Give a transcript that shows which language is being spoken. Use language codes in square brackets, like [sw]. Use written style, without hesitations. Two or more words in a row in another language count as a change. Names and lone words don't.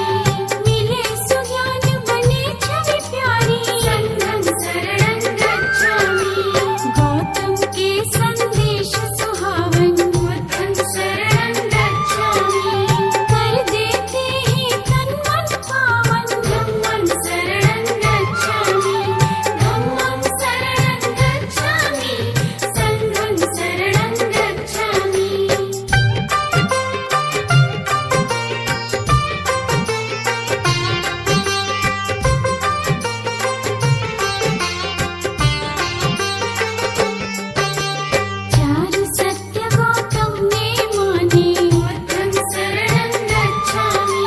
[hi] मिले सुज्ञान बने छवि प्यारी, [pi] शरण गच्छामि। [hi] गौतम के संदेश सुहावन, [pi] शरण गच्छामि। [hi] कर देते हैं तन मन पावन, [pi] शरण गच्छामि। धम्मं शरणं गच्छामि, संघं शरणं गच्छामि। [hi] चार सत्य गौतम ने माने, [pi] शरण गच्छामि।